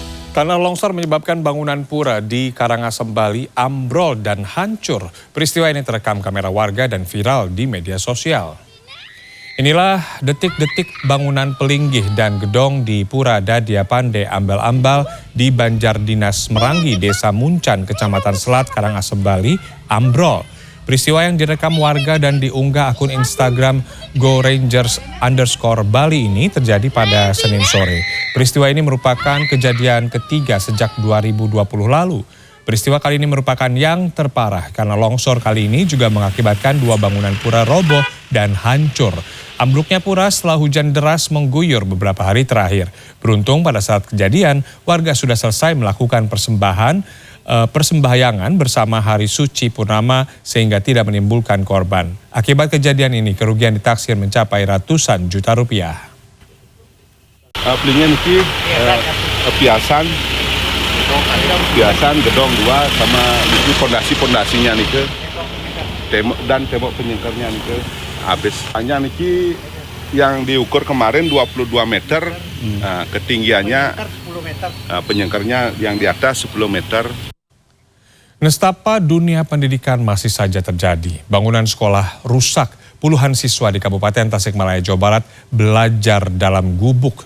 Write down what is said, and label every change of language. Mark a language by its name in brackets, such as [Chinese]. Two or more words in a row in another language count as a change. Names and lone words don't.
[Indonesian] Tanah longsor menyebabkan bangunan pura di Karangasem, Bali ambrol dan hancur. Peristiwa ini terekam kamera warga dan viral di media sosial. Inilah detik-detik bangunan pelinggih dan gedong di Pura Dadia Pande Ambal-Ambal di Banjardinas Merangi, Desa Muncan, Kecamatan Selat, Karangasem, Bali ambrol. Peristiwa yang direkam warga dan diunggah akun Instagram GoRangers_Bali ini terjadi pada Senin sore. Peristiwa ini merupakan kejadian ketiga sejak 2020 lalu. Peristiwa kali ini merupakan yang terparah karena longsor kali ini juga mengakibatkan dua bangunan pura roboh dan hancur. Ambruknya pura setelah hujan deras mengguyur beberapa hari terakhir. Beruntung pada saat kejadian, warga sudah selesai melakukan persembahyangan bersama hari suci purnama sehingga tidak menimbulkan korban. Akibat kejadian ini, kerugian ditaksir mencapai ratusan juta rupiah. Pelingnya niki biasan gedong dua sama niki pondasinya niki dan tembok penyengkernya niki habis. Hanya niki yang diukur kemarin 22 meter, ketinggiannya penyengkernya yang di atas 10 meter. Nestapa dunia pendidikan masih saja terjadi. Bangunan sekolah rusak. Puluhan siswa di Kabupaten Tasikmalaya, Jawa Barat belajar dalam gubuk.